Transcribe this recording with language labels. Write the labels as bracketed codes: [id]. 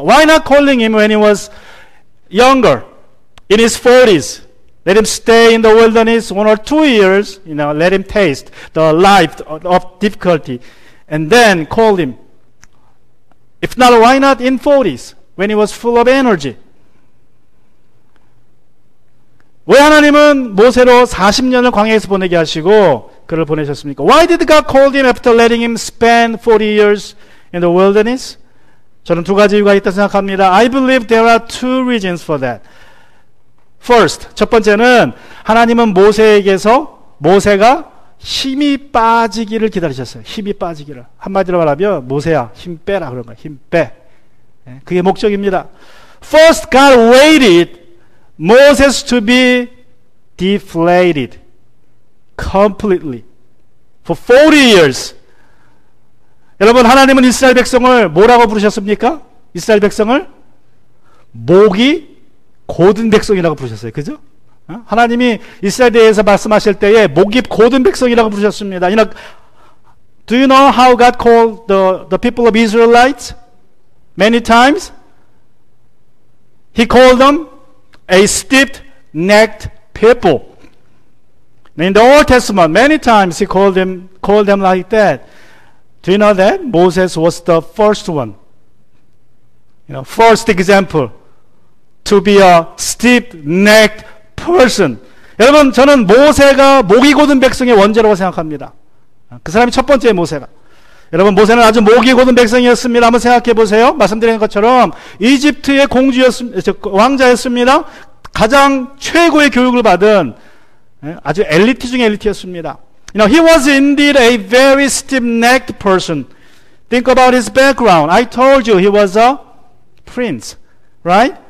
[en] Why not calling him when he was younger, in his 40s? Let him stay in the wilderness 1 or 2 years, let him taste the life of difficulty and then call him. If not, why not in 40s when he was full of energy? [ko] 왜 하나님은 모세로 40년을 광야에서 보내게 하시고 그를 보내셨습니까? [en] Why did God call him after letting him spend 40 years in the wilderness? [ko] 저는 두 가지 이유가 있다고 생각합니다. [en] I believe there are two reasons for that. [ko] First, 첫 번째는 하나님은 모세가 힘이 빠지기를 기다리셨어요. 힘이 빠지기를. 한마디로 말하면 모세야 힘 빼라 그런 거예요. 힘 빼. 그게 목적입니다. [en] First, God waited Moses to be deflated completely for 40 years. [ko] 여러분, 하나님은 이스라엘 백성을 뭐라고 부르셨습니까? 이스라엘 백성을 목이 고든 백성이라고 부르셨어요. 그죠? 하나님이 이스라엘에 대해서 말씀하실 때에 목이 고든 백성이라고 부르셨습니다. [en] Do you know how God called the people of Israelites? Many times He called them a stiff-necked people. In the Old Testament, many times He called them like that. Do you know that? Moses was the first one. First example to be a stiff-necked person. [ko] 여러분, 저는 모세가 목이 고든 백성의 원제라고 생각합니다. 그 사람이 첫 번째 모세가. 여러분, 모세는 아주 목이 고든 백성이었습니다. 한번 생각해 보세요. 말씀드린 것처럼 이집트의 왕자였습니다. 가장 최고의 교육을 받은 아주 엘리트 중에 엘리트였습니다. [en] He was indeed a very stiff-necked person. Think about his background. I told you he was a prince, right?